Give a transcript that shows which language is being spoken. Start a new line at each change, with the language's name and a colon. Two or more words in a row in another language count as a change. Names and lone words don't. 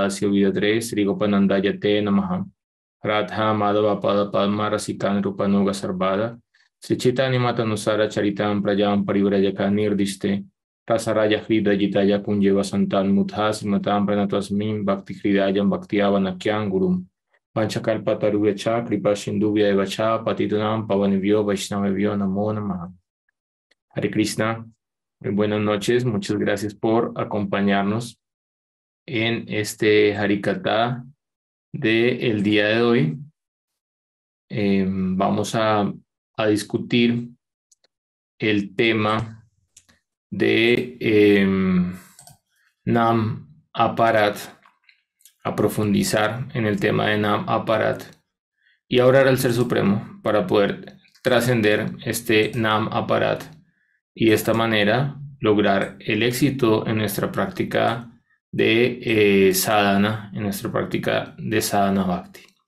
Sanskrit: Asya Vidatre Sri Gopananda Yate Namaha Radha Madhava Pada Padma Rasikan Rupanuga Sarvada Sri Chaitanya Matanusara Charitam Prajam Parivrajaka Nirdiste Rasaraya Hrida Jitaya Kunjeva Santan Muthas Matam Pranatasmim Bhakti Hridayam Bhaktiavana Kyang Gurum Panchakalpataruvecha, Kripa Sindhuvya Evacha, Patitanam Pavanivyo Vaishnavavyo Namo Namaha. Hare Krishna,
Spanish: muy buenas noches, muchas gracias por acompañarnos en este Harikatha del día de hoy. Vamos a discutir el tema de Nam Aparat, a profundizar en el tema de Nam Aparat y a orar al Ser Supremo para poder trascender este Nam Aparat y de esta manera lograr el éxito en nuestra práctica de sadhana, en nuestra práctica de
Sanskrit: sadhana bhakti.